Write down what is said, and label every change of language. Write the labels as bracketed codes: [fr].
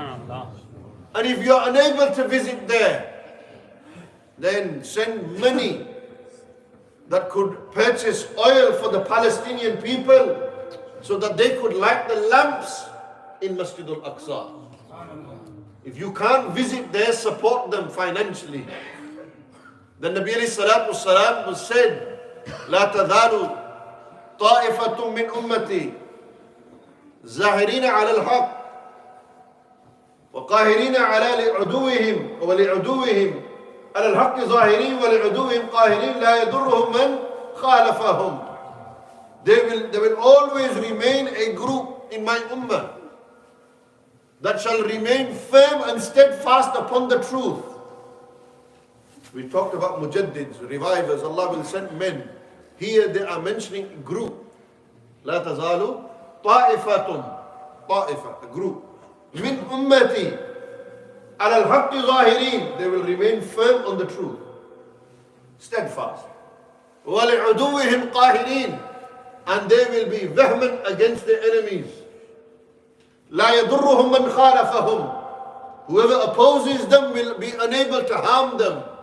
[en] And if you are unable to visit there, then send money that could purchase oil for the Palestinian people so that they could light the lamps in Masjid al-Aqsa. If you can't visit there, support them financially. The Nabi alayhi salatu wasalam was said, [ar] لا تزال طائفة من أمتي زاهرين على الحق وقاهرين على عدوهم ولعدوهم على الحق ظاهرين ولعدوهم قاهرين لا يضرهم من خالفهم. [en] They will always remain a group in my ummah that shall remain firm and steadfast upon the truth. We talked about mujaddids, revivers. Allah will send men. Here they are mentioning a group. لا تزال طائفة, a group. [ar] من أمتي على الحق ظاهرين. [en] They will remain firm on the truth. steadfast. [ar] وَلِعُدُوِّهِمْ قَاهِرِينَ, [en] and they will be vehement against their enemies. [ar] لَا يَضُرُّهُمْ مَنْ خَالَفَهُمْ, [en] whoever opposes them will be unable to harm them.